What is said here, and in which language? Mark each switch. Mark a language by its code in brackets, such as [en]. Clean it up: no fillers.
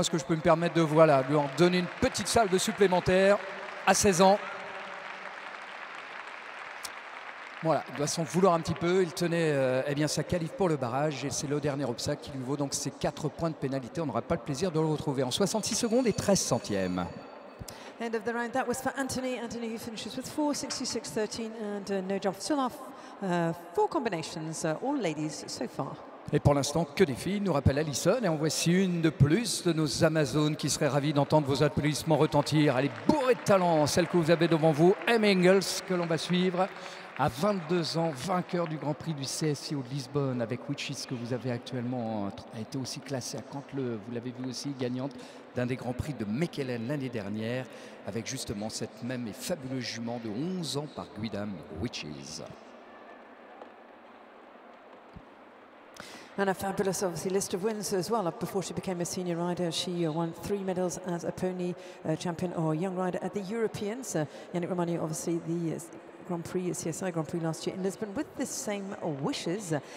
[fr] Est-ce que je peux me permettre de lui en donner une petite salve supplémentaire à 16 ans? Voilà, il doit s'en vouloir un petit peu. Il tenait eh bien, sa qualif pour le barrage et c'est le dernier obstacle qui lui vaut donc ses 4 points de pénalité. On n'aura pas le plaisir de le retrouver en 66 secondes et 13 centièmes. [en] End of the round, that was for Anthony. Anthony who finishes with 4.66.13 and no jump. Still off 4 combinations, all ladies so far. [fr] Et pour l'instant, que des filles, nous rappelle Alison. Et en voici une de plus de nos Amazones qui serait ravie d'entendre vos applaudissements retentir. Elle est bourrée de talent, celle que vous avez devant vous, Em Engels, que l'on va suivre. À 22 ans, vainqueur du Grand Prix du CSIO de Lisbonne avec Witches que vous avez actuellement, a été aussi classée à Cantleux. Vous l'avez vu aussi, gagnante d'un des Grands Prix de Mechelen l'année dernière avec justement cette même et fabuleuse jument de 11 ans par Guidam Witches. [en] And a fabulous, obviously, list of wins as well. Before she became a senior rider, she won 3 medals as a pony champion or young rider at the Europeans. Yannick Romagny, obviously, the Grand Prix, CSI Grand Prix last year in Lisbon with the same wishes.